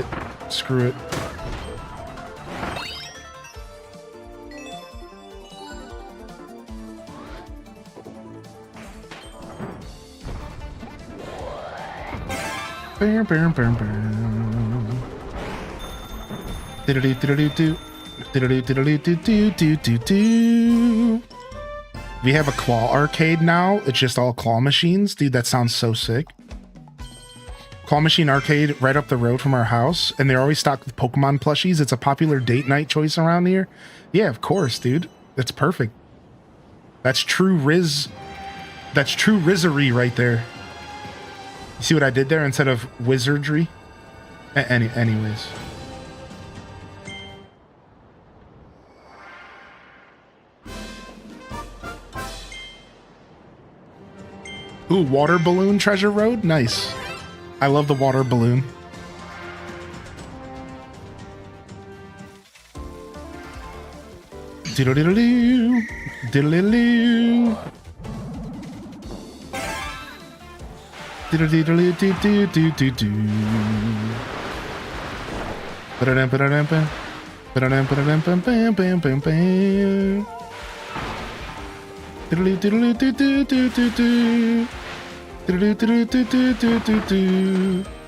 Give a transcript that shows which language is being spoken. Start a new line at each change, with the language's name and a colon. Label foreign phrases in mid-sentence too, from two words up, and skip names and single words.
English: Screw it. Bam, bam, bam, bam. Diddly diddly do. Diddly diddly do do do do do. We have a claw arcade now. It's just all claw machines. Dude, that sounds so sick. Claw machine arcade right up the road from our house, and they're always stocked with Pokemon plushies. It's a popular date night choice around here. Yeah, of course, dude. That's perfect. That's true Riz. That's true Rizzery right there. You see what I did there instead of wizardry? Anyways. Ooh, water balloon treasure road? Nice. I love the water balloon. Diddle-diddle-doo. Diddle-diddle-doo. Diddle-diddle-doo-doo-doo-doo-doo. Ba-da-dum-ba-da-dum-ba. Ba-da-dum-ba-da-dum-bam-bam-bam-bam. Diddle-doo-diddle-doo-doo-doo-doo-doo. Diddle-doo-diddle-doo-doo-doo-doo.